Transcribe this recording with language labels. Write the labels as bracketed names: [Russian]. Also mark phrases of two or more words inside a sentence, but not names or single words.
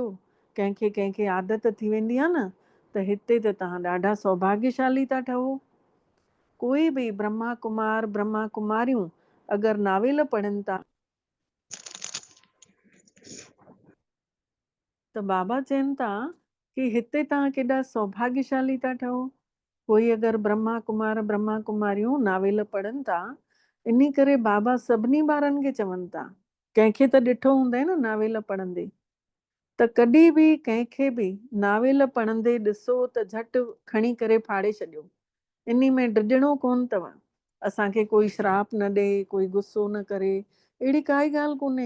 [Sindhi] कंहिंखे आदत थी वेंदी आहे न, त हिते त तव्हां ॾाढा सौभाग्यशाली था ठहो। कोई बि ब्रह्मा कुमार ब्रह्मा कुमारियूं अगरि नावेल पढ़नि था त बाबा चवनि था कि हिते तव्हां केॾा सौभाग्यशाली था ठहो। कोई अगरि ब्रह्मा कुमार ब्रह्मा कुमारियूं नावेल पढ़नि था, इन करे बाबा सभिनी ॿारनि खे चवनि था। कंहिंखे त ॾिठो हूंदई न नावेल पढ़ंदे, त कॾहिं बि कंहिंखे बि नावेल पढ़ंदे ॾिसो त झटि खणी करे फाड़े छॾियो। इन में डिॼणो कोन अथव। असांखे कोई श्राप न ॾे, कोई गुस्सो न करे, अहिड़ी काई ॻाल्हि कोन्हे।